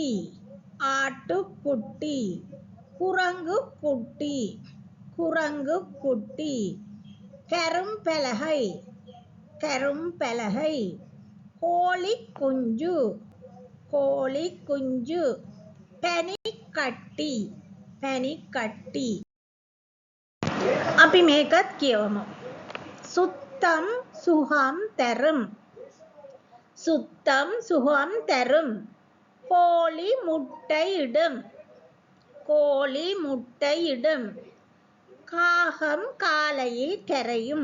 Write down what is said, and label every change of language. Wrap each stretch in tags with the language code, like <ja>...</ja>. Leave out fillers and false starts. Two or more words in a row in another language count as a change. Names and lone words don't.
<ta>ஆட்டுக்குட்டி. குரங்குக்குட்டி. குரங்குக்குட்டி. கரும்பலகை. கரும்பலகை. கோழி குஞ்சு. கோழி குஞ்சு.</ta> <si>පැණිකට්ටි. පැණිකට්ටි. අපි මේකත් කියවමු.</si> <ta>சுத்தம் சுகம் தரும். சுத்தம் சுகம் தரும். கோழி முட்டையிடும். கோழி முட்டையிடும். காகம் காலையில் கரையும்.</ta>